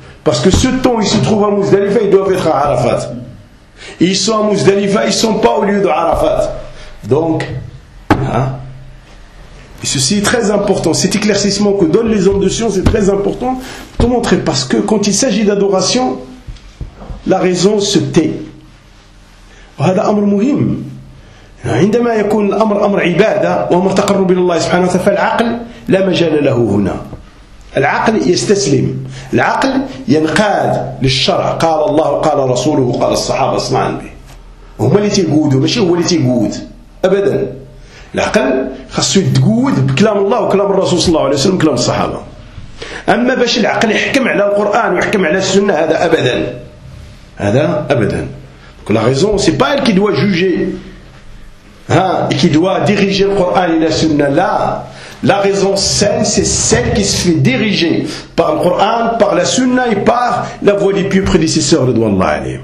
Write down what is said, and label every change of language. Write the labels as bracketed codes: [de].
[fr] Parce que ce temps, ils se trouvent à Muzdalifa, ils doivent être à Arafat. Et ils sont à Muzdalifa, ils ne sont pas au lieu de Arafat. Donc, et ceci est très important. Cet éclaircissement que donnent les hommes de science est très important pour te montrer. Parce que quand il s'agit d'adoration, la raison se tait. [ar] وهذا أمر مهم عندما يكون الأمر أمر عبادة وأمر تقرب إلى الله سبحانه وتعالى فالعقل لا مجال له هنا العقل يستسلم العقل ينقاد للشرع قال الله قال رسوله قال الصحابة أصنعن به هما اللي تيقودوا ماشي هو اللي تيقود أبدا العقل خاصو يتقود بكلام الله وكلام الرسول صلى الله عليه وسلم كلام الصحابة أما باش العقل يحكم على القرآن ويحكم على السنة هذا أبدا [fr] هذا أبدا La raison, ce n'est pas elle qui doit juger et qui doit diriger le Coran et la Sunna. Là, la raison saine, c'est celle qui se fait diriger par le Coran, par la Sunna et par la voix des pieux prédécesseurs de Allah.